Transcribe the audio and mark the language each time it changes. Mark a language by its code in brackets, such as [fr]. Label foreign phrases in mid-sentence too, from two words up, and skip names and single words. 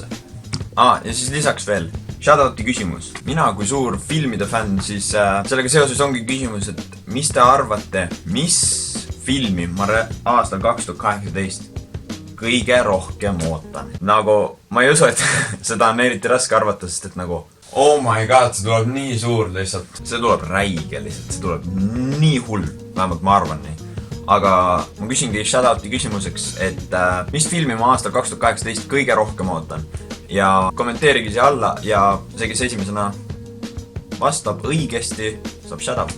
[et] Ja siis lisaks veel shoutouti küsimus. Mina kui suur filmide fänn, siis sellega seoses ongi küsimus, et mis te arvate, mis filmi ma aastal 2018 kõige rohkem ootan? Nagu, ma ei usu, et seda on eriti raske arvata, sest et nagu [en] oh my god, [et] see tuleb nii suur lihtsalt. See tuleb räige lihtsalt, see tuleb nii hull, vähemalt ma arvan nii. Aga ma küsingi shoutouti küsimuseks, et mis filmi ma aastal 2018 kõige rohkem ootan? Ja kommenteerige siia alla ja see, kes esimesena vastab õigesti, saab shoutouti.